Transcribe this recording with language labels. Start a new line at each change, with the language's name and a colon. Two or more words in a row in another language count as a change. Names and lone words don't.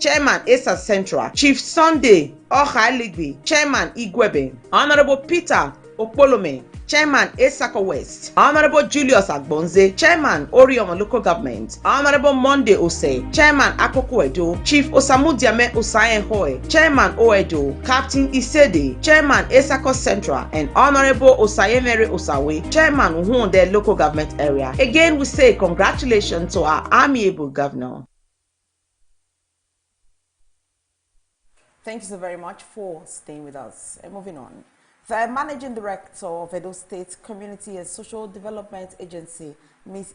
English: Chairman Esa Central, Chief Sunday Ohaligbe, Chairman Igwebe, Honorable Peter Opolome, Chairman Esako West, Honorable Julius Agbonze, Chairman Orioma Local Government, Honorable Monday Ose, Chairman Akoko Edo, Chief Osamu Diame Osayen Hoy, Chairman Oedo, Captain Isede, Chairman Esako Central, and Honorable Osayemere Osawe, Chairman Uhunde Local Government Area. Again, we say congratulations to our amiable governor. Thank you so very much for staying with us. And moving on. The Managing Director of Edo State Community and Social Development Agency, Ms.